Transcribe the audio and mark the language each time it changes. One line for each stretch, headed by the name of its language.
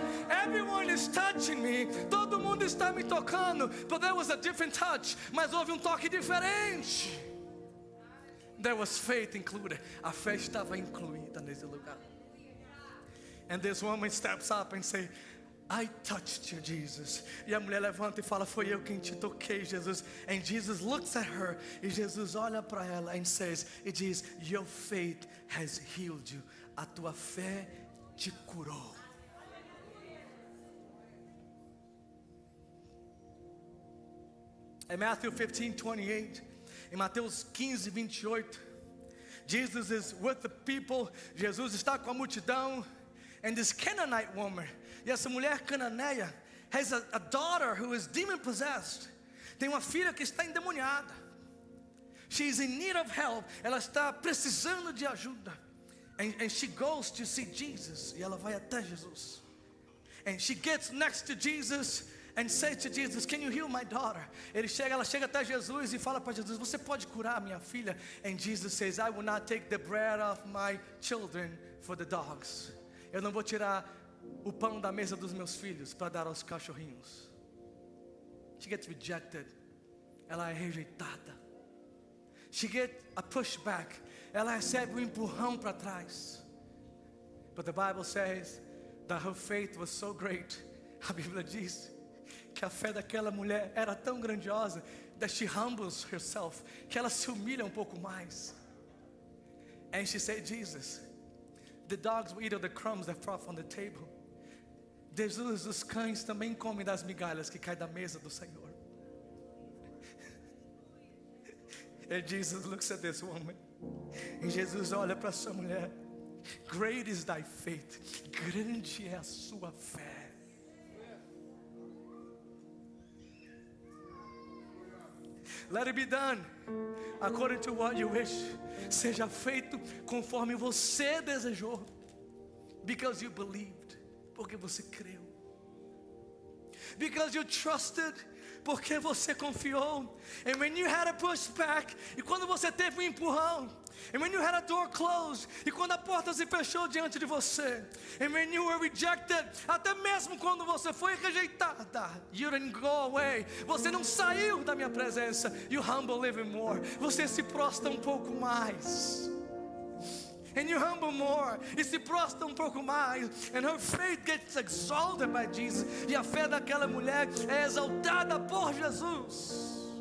English: Everyone is touching me.
Portuguese: Todo mundo está me tocando.
English: But there was a different touch.
Portuguese: Mas houve toque diferente.
English: There was faith included.
Portuguese: A fé estava incluída nesse lugar.
English: And this woman steps up and say, I touched you, Jesus.
Portuguese: E a mulher levanta e fala, foi eu quem te toquei, Jesus.
English: And Jesus looks at her.
Portuguese: E Jesus olha para ela
English: and says,
Portuguese: e diz,
English: your faith has healed you.
Portuguese: A tua fé te curou. Em Matthew 15:28, em Mateus 15:28,
English: Jesus is with the people.
Portuguese: Jesus está com a multidão.
English: And this Canaanite woman,
Portuguese: e essa mulher cananeia,
English: has a daughter who is demon possessed.
Portuguese: Tem uma filha que está endemoniada.
English: She is in need of help.
Portuguese: Ela está precisando de ajuda.
English: And she goes to see Jesus.
Portuguese: E ela vai até Jesus.
English: And she gets next to Jesus and says to Jesus, can you heal my daughter?
Portuguese: Ela chega até Jesus e fala para Jesus, você pode curar minha filha?
English: And Jesus says, I will not take the bread of my children for the dogs.
Portuguese: Eu não vou tirar o pão da mesa dos meus filhos para dar aos cachorrinhos.
English: She gets rejected.
Portuguese: Ela é rejeitada.
English: She gets a pushback.
Portuguese: Ela recebe um empurrão para trás.
English: But the Bible says that her faith was so great.
Portuguese: A Bíblia diz que a fé daquela mulher era tão grandiosa
English: that she humbles herself,
Portuguese: que ela se humilha um pouco mais.
English: And she said, Jesus, the dogs will eat of the crumbs that fall from the table.
Portuguese: Jesus, os cães também comem das migalhas que caem da mesa do Senhor.
English: And Jesus looks at this woman.
Portuguese: E Jesus olha para essa mulher.
English: Great is thy faith.
Portuguese: Grande é a sua fé.
English: Let it be done according to what you wish.
Portuguese: Seja feito conforme você desejou.
English: Because you believed.
Portuguese: Porque você creu.
English: Because you trusted.
Portuguese: Porque você confiou.
English: And when you had a pushback.
Portuguese: E quando você teve empurrão.
English: And when you had a door closed.
Portuguese: E quando a porta se fechou diante de você.
English: And when you were rejected.
Portuguese: Até mesmo quando você foi rejeitada.
English: You didn't go away.
Portuguese: Você não saiu da minha presença.
English: You humble even more.
Portuguese: Você se prostra um pouco mais.
English: And you humble more.
Portuguese: E se prostra um pouco mais.
English: And her faith gets exalted by Jesus.
Portuguese: E a fé daquela mulher é exaltada por Jesus.